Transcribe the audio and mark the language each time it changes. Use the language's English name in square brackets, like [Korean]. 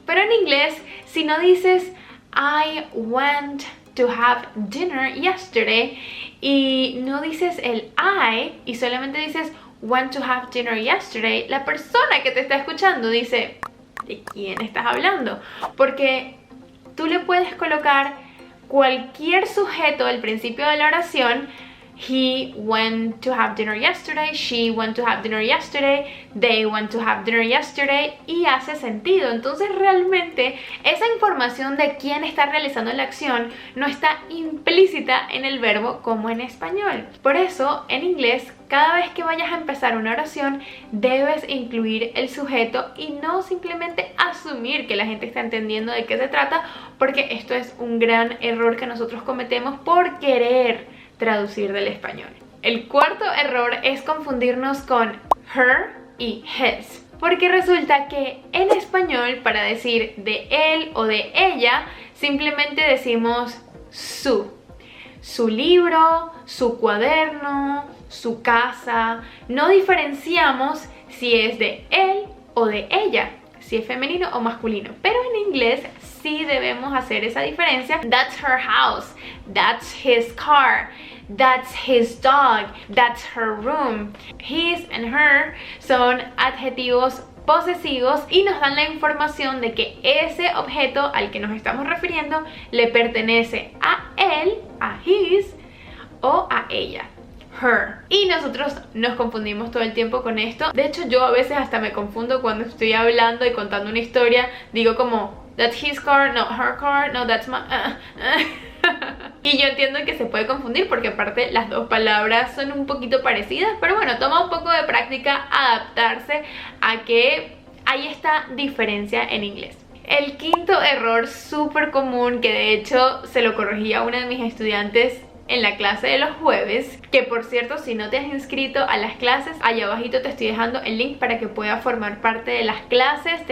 [Spanish] Pero en inglés, si no dices [English] I went to have dinner yesterday [Spanish] y no dices el I y solamente dices [English] went to have dinner yesterday, [Spanish] la persona que te está escuchando dice ¿de quién estás hablando? Porque tú le puedes colocar cualquier sujeto al principio de la oración. [English] He went to have dinner yesterday, she went to have dinner yesterday, they went to have dinner yesterday, [Spanish] y hace sentido. Entonces realmente esa información de quién está realizando la acción no está implícita en el verbo como en español. Por eso en inglés, cada vez que vayas a empezar una oración debes incluir el sujeto y no simplemente asumir que la gente está entendiendo de qué se trata, porque esto es un gran error que nosotros cometemos por querer traducir del español. El cuarto error es confundirnos con her y his, porque resulta que en español para decir de él o de ella simplemente decimos su libro, su cuaderno, su casa. No diferenciamos si es de él o de ella. si es femenino o masculino. Pero en inglés sí debemos hacer esa diferencia. [English] That's her house, that's his car, that's his dog, that's her room. [Spanish] His and her son adjetivos posesivos y nos dan la información de que ese objeto al que nos estamos refiriendo le pertenece a él, a his, o a ella, her. Y nosotros nos confundimos todo el tiempo con esto. De hecho, yo a veces hasta me confundo cuando estoy hablando y contando una historia. Digo como, [English] that's his car, no, her car, no, that's my... [Spanish] Y yo entiendo que se puede confundir porque aparte las dos palabras son un poquito parecidas, pero bueno, toma un poco de práctica adaptarse a que hay esta diferencia en inglés. El quinto error súper común, que de hecho se lo corregí a una de mis estudiantes en la clase de los jueves, que por cierto, si no te has inscrito a las clases, allá abajito te estoy dejando el link para que puedas formar parte de las clases.